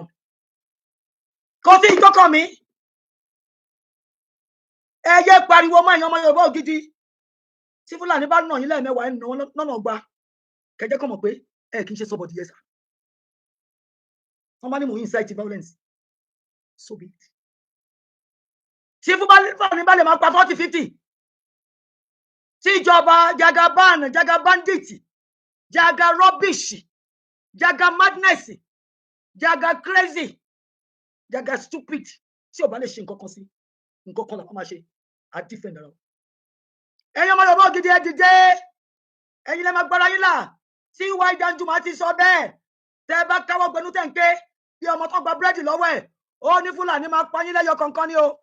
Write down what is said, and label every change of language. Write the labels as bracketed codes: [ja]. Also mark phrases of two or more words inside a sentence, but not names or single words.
[yo] Kò sí tó kàn mí. Ẹ yé pariwo mọ́ ẹ̀yin ọmọ Yorùbá ògidì. Tí Fúlàní bá nà yín lẹ́ẹ̀mẹ́wàá, ẹ̀ nà wọ́n lọ́nà ọgbà. Kẹ́jẹ́ kọ́ mọ̀ pé ẹ kì í ṣe [en] somebody yes sir. [yo] Wọ́n bá ní mò ń [en] incite violence. So be it. [yo] Tí Fúlàní bá lè máa pa 40, 50. Tí ìjọba Jaga bandit, Jaga rubbish, Jaga madness, Jaga crazy, Jaga stupid. Tí ò bá lè ṣe nǹkan kan sí, nǹkan kan làwọn máa ṣe. A defend ara wọn. Ẹ̀yin ọmọ Yorùbá ògidì ẹ dìde. Ẹ̀yin lẹ máa gbára yín là. Tí Wai Danjuma ti sọ bẹ́ẹ̀, tẹ́ bá káwọ́ gbẹnu tẹ̀ ń ké bí ọmọ tó gba búrẹ́dì lọ́wọ́ ẹ̀, ó ní Fúlàní máa pa yín lẹ́yọ kankan ni o.